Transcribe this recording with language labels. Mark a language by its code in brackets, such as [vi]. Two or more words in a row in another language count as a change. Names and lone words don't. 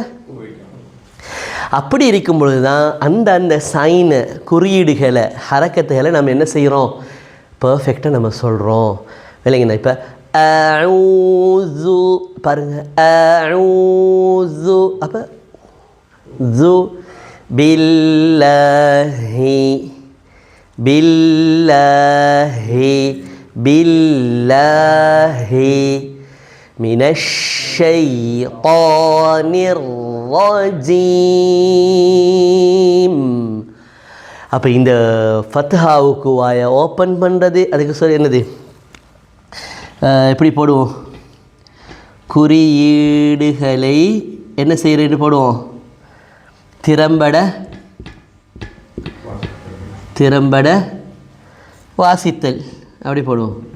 [ta] அப்படி இருக்கும் பொழுது தான் அந்த அந்த சைனை குறியீடுகளை ஹரக்கத்துகளை நம்ம என்ன செய்கிறோம், பர்ஃபெக்டாக நம்ம சொல்கிறோம். இல்லைங்கண்ணா. இப்போ அஊது பாருங்கள், அஊது. [ar] அப்போ ذو بالله بالله بالله من الشيطان الرجيم. [ta] அப்போ இந்த ஃபத்ஹாவுக்கு வாயை ஓப்பன் பண்ணுறது, அதுக்கு சொல்லி என்னது எப்படி போடுவோம், குறியீடுகளை என்ன செய்கிறேன்னு போடுவோம், திறம்பட வாசித்தல் அப்படி போடுவோம்.